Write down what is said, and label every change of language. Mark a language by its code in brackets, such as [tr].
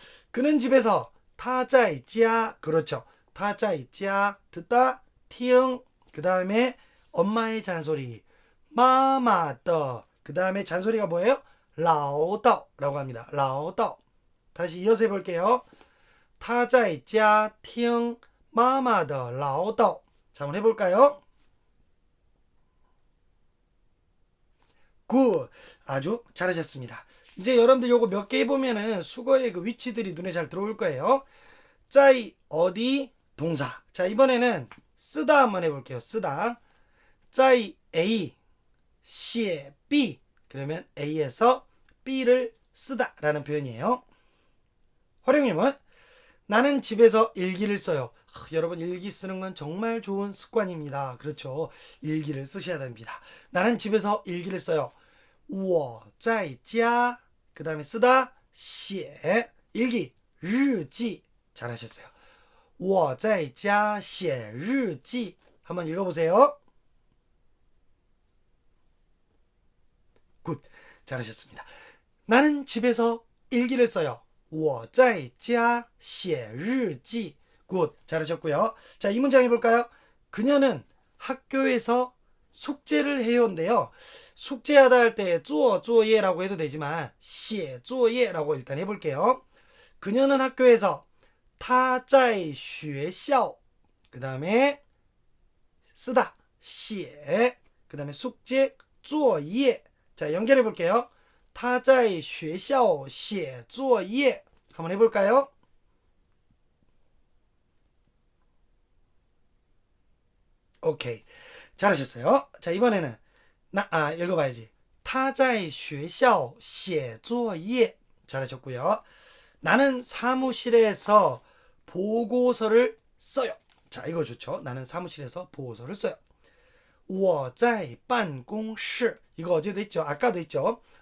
[ko] 그는 집에서 [zh] 他在家 [ko] 그렇죠. 他在家 듣다 听 그 다음에 엄마의 잔소리 [zh] 妈妈的 [ko] 그 다음에 잔소리가 뭐예요? 唠叨라고 합니다. 唠叨 다시 이어서 해볼게요. [zh] 他在家听妈妈的唠叨 [ko] 자, 한번 해볼까요? 굿. 아주 잘하셨습니다. 이제 여러분들 요거 몇 개 해보면은 수거의 그 위치들이 눈에 잘 들어올 거예요. 짜이 어디 동사. 자, 이번에는 쓰다 한번 해볼게요. 쓰다. 짜이 A 写 B 그러면 A에서 B를 쓰다 라는 표현이에요. 활용형은 나는 집에서 일기를 써요. 여러분 일기 쓰는 건 정말 좋은 습관입니다. 그렇죠. 일기를 쓰셔야 됩니다. 나는 집에서 일기를 써요. [zh] 我在家 [ko] 그 다음에 쓰다 写 일기 日记 잘하셨어요. [zh] 我在家写日记 [ko] 한번 읽어보세요. 굿. 잘하셨습니다. 나는 집에서 일기를 써요. [zh] 我在家写日记 [ko] 굿. 잘하셨고요. 자, 이 문장 해볼까요? 그녀는 학교에서 숙제를 해온대요. 숙제하다 할 때 쪼예라고 해도 되지만 写作业라고 일단 해볼게요. 그녀는 학교에서 [zh] 她在学校 [ko] 그 다음에 쓰다 写 그 다음에 숙제 作业 자 연결해 볼게요. [zh] 她在学校写作业 [ko] 한번 해볼까요? 오케이 잘하셨어요. 자 이번에는 읽어봐야지. [zh] 她在学校写作业 [ko] 잘하셨고요. 나는 사무실에서 보고서를 써요. 자 이거 좋죠. 나는 사무실에서 보고서를 써요. [zh] 我在办公室 [ko] 이거 어제도 했죠. 아까도 했죠.